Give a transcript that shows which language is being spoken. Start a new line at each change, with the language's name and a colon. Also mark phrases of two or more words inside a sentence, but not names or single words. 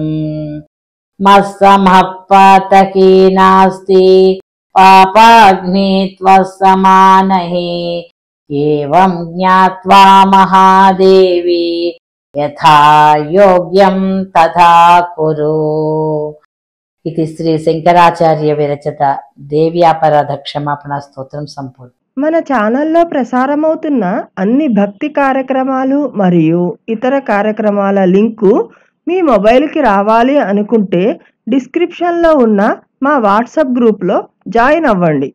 Sanskrit: मत्समः पातकी नास्ति पापाग्नि त्वः समानहि, एवं ज्ञात्वा महादेवी यथा योग्यं तथा कुरु।
Telugu: ఇది శ్రీ శంకరాచార్య విరచిత దేవ్యాపరాధ క్షమాపణ స్తోత్రం సంపూర్ణ. మన ఛానల్లో ప్రసారమవుతున్న అన్ని భక్తి కార్యక్రమాలు మరియు ఇతర కార్యక్రమాల లింకు మీ మొబైల్కి రావాలి అనుకుంటే డిస్క్రిప్షన్లో ఉన్న మా వాట్సాప్ గ్రూప్లో జాయిన్ అవ్వండి.